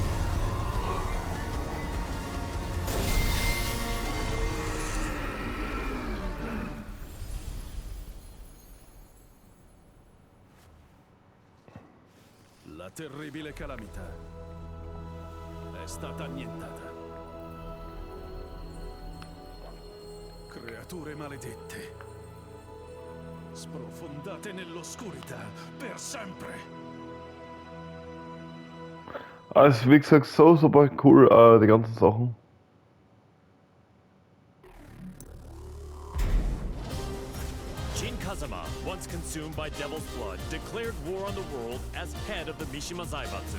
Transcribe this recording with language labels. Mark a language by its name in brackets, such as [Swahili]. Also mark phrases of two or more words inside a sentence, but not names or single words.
[Italian] La terribile calamità è stata annientata. Creature maledette, sprofondate nell'oscurità per sempre. [German] Also wie gesagt, so super cool, die ganzen Sachen. [English] Jin Kazama, once consumed by Devil's Blood, declared war on the world as head of the Mishima Zaibatsu.